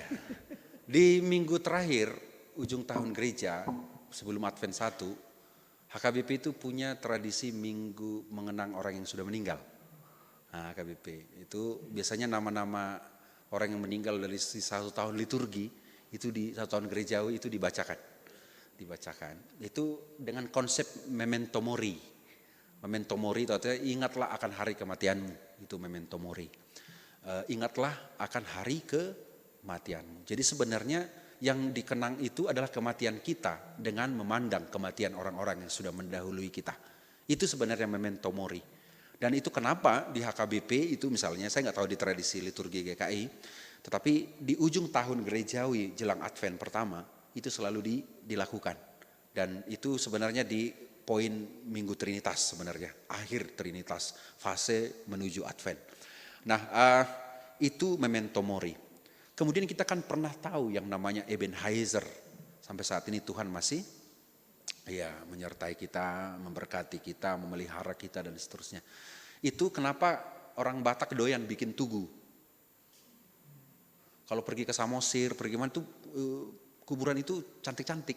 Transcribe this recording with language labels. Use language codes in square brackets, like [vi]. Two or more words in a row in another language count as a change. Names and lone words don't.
[id] Di minggu terakhir ujung tahun gereja sebelum Advent 1, HKBP itu punya tradisi minggu mengenang orang yang sudah meninggal. Nah, HKBP itu biasanya nama-nama orang yang meninggal dari 1 tahun liturgi itu di 1 tahun gerejawi itu dibacakan. Itu dengan konsep [la] memento mori. Memento mori [id] itu artinya ingatlah akan hari kematianmu, itu [la] memento mori. [id] Ingatlah akan hari kematianmu. Jadi sebenarnya yang dikenang itu adalah kematian kita dengan memandang kematian orang-orang yang sudah mendahului kita. Itu sebenarnya [la] memento mori. [id] Dan itu kenapa di HKBP itu misalnya, saya nggak tahu di tradisi liturgi GKI, tetapi di ujung tahun gerejawi jelang Advent pertama itu selalu dilakukan. Dan itu sebenarnya di poin Minggu Trinitas sebenarnya, akhir Trinitas, fase menuju Advent. Nah itu [la] memento mori. [id] Kemudian kita kan pernah tahu yang namanya Ebenezer. Sampai saat ini Tuhan masih menyertai kita, memberkati kita, memelihara kita dan seterusnya. Itu kenapa orang Batak doyan bikin tugu. Kalau pergi ke Samosir, pergi mana tuh kuburan itu cantik-cantik.